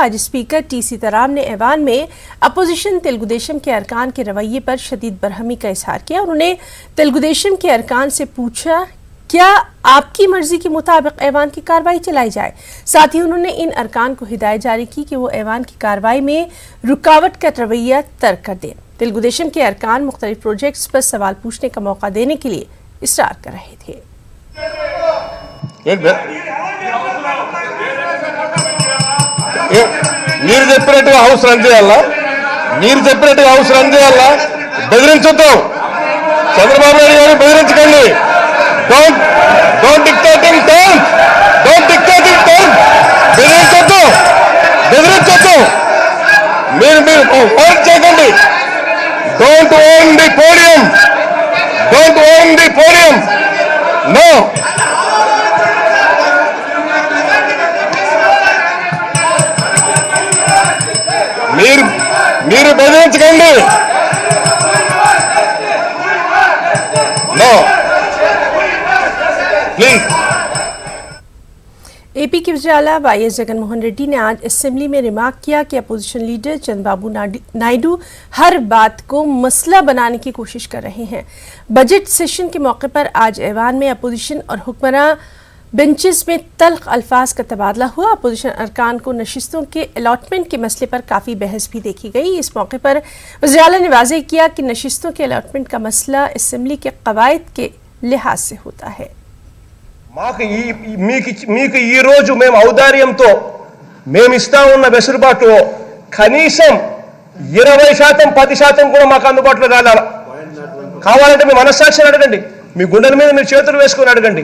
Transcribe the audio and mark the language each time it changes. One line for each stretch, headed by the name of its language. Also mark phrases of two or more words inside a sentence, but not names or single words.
Urdu: آج اسپیکر ٹی سیتارام نے ایوان میں اپوزیشن تیلگو دیشم کے ارکان کے رویے پر شدید برہمی کا اظہار کیا اور انہیں تیلگو دیشم کے ارکان سے پوچھا کیا آپ کی مرضی کے مطابق ایوان کی کارروائی چلائی جائے. ساتھ ہی انہوں نے ان ارکان کو ہدایت جاری کی کہ وہ ایوان کی کارروائی میں رکاوٹ کا رویہ ترک کر دیں. تیلگو دیشم کے ارکان مختلف پروجیکٹس پر سوال پوچھنے کا موقع دینے کے لیے اصرار کر رہے تھے.
Telugu: మీరు చెప్పినట్టుగా హౌస్ రన్ చేయాలా, మీరు చెప్పినట్టుగా హౌస్ రన్ చేయాలా, బెదిరించొద్దు. చంద్రబాబు నాయుడు గారు బెదిరించకండి.
English: don't dictating term,
Telugu: బెదిరించొద్దు, మీరు ఫైట్ చేయకండి.
English: don't own the podium, no.
Telugu: మీరు బెదిరించకండి.
English: No. Please.
Urdu: اے پی کے وزیر اعلیٰ وائی ایس جگن موہن ریڈی نے آج اسمبلی میں ریمارک کیا کہ اپوزیشن لیڈر چندرابابو نائیڈو ہر بات کو مسئلہ بنانے کی کوشش کر رہے ہیں. بجٹ سیشن کے موقع پر آج ایوان میں اپوزیشن اور حکمران بینچز میں تلخ الفاظ کا تبادلہ ہوا. اپوزیشن ارکان کو نشستوں کے الاٹمنٹ کے مسئلے پر کافی بحث بھی دیکھی گئی. اس موقع پر وزیر اعلیٰ نے واضح کیا کہ نشستوں کے الاٹمنٹ کا مسئلہ اسمبلی کے قواعد کے لحاظ سے ہوتا ہے.
Telugu: మీకు ఈ రోజు మేము ఔదార్యంతో మేము ఇస్తా ఉన్న వెసులుబాటులో కనీసం 20% 10% కూడా మాకు అందుబాటులో కావాలంటే మీ మనస్సాక్షిని అడగండి, మీ గుండెల మీద మీరు చేతులు వేసుకొని అడగండి.